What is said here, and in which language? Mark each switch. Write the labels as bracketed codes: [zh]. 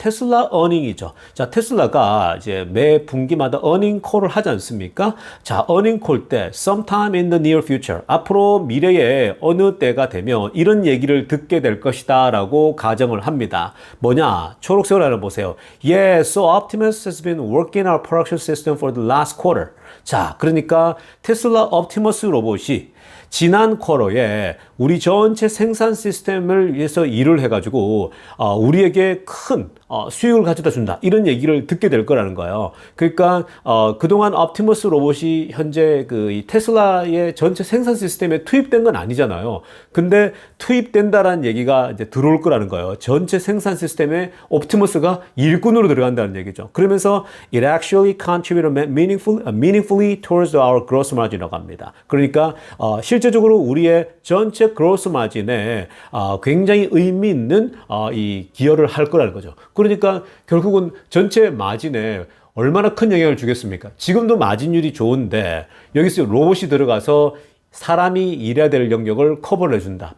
[ko] 테슬라 어닝이죠. 자, 테슬라가 이제 매 분기마다 어닝 콜을 하지 않습니까? 자, 어닝 콜 때 [en] sometime in the near future, [ko] 앞으로 미래에 어느 때가 되면 이런 얘기를 듣게 될 것이다 라고 가정을 합니다. 뭐냐? 초록색으로 하나 보세요. [en] Yeah, so Optimus has been working our production system for the last quarter. [ko] 자, 그러니까 테슬라 옵티머스 로봇이 지난 쿼터에 우리 전체 생산 시스템을 위해서 일을 해가지고 우리에게 큰 수익을 가져다 준다 이런 얘기를 듣게 될 거라는 거예요. 그러니까 그동안 옵티머스 로봇이 현재 이 테슬라의 전체 생산 시스템에 투입된 건 아니잖아요. 근데 투입된다라는 얘기가 이제 들어올 거라는 거예요. 전체 생산 시스템에 옵티머스가 일꾼으로 들어간다는 얘기죠. 그러면서 [en] it actually contributed meaningfully towards our gross margin [ko] 이라고 합니다. 그러니까 실제적으로 우리의 전체 그로스 마진에 굉장히 의미 있는 이 기여를 할 거라는 거죠. 그러니까 결국은 전체 마진에 얼마나 큰 영향을 주겠습니까? 지금도 마진율이 좋은데 여기서 로봇이 들어가서 사람이 일해야 될 영역을 커버를 해준다.